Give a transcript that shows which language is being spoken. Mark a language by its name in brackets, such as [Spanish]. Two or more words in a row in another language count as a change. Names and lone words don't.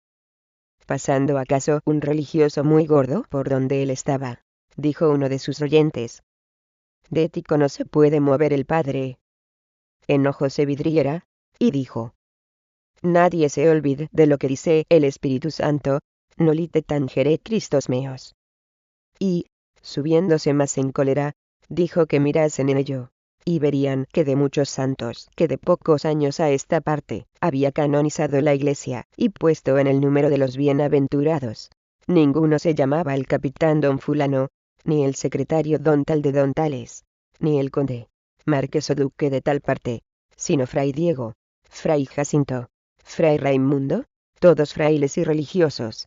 [Spanish] Pasando acaso un religioso muy gordo por donde él estaba, dijo uno de sus oyentes: de ético no se puede mover el padre. Enojóse Vidriera, y dijo: nadie se olvide de lo que dice el Espíritu Santo, [Latin] nolite tangere Cristos meos. [Spanish] Y, subiéndose más en cólera, dijo que mirasen en ello, y verían que de muchos santos que de pocos años a esta parte había canonizado la iglesia y puesto en el número de los bienaventurados, ninguno se llamaba el capitán don fulano, ni el secretario don tal de don tales, ni el conde, marqués o duque de tal parte, sino fray Diego, fray Jacinto, fray Raimundo, todos frailes y religiosos.